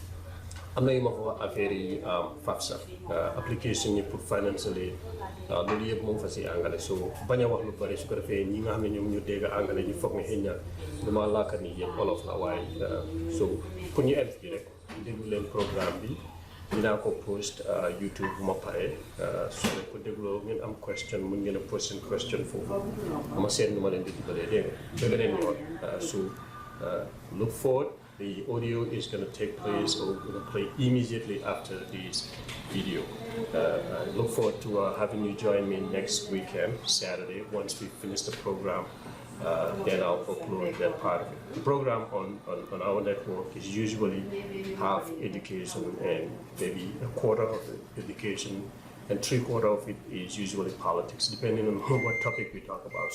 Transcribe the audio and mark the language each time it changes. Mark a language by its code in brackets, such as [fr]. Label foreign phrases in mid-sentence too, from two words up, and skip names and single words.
[wo] am na yu ma ko wax affaire yi FAFSA application yi pour financially loolu yëpp moom fa si angale so bañ a wax lu bëri su ko defee ñi nga xam ne ñoom ñu dégg angale ñu foog ne xëy na dama laaka nii yëpp olof la waaye so pour ñu ent bi rek déglu leen programme bi dinaa ko post YouTube bu ma paree soo leen ko dégloo ngeen am question mun ngeen a post seen question foofu ma seet nu ma leen di dimbalee dégg nga ba beneen yoon so [en] look forward. The audio is going to take place or going to play immediately after this video. I look forward to having you join me next weekend, Saturday, once we finish the program. Then I'll upload that part of it. The program on our network is usually half education and maybe a quarter of the education and 3/4 of it is usually politics, depending on what topic we talk about.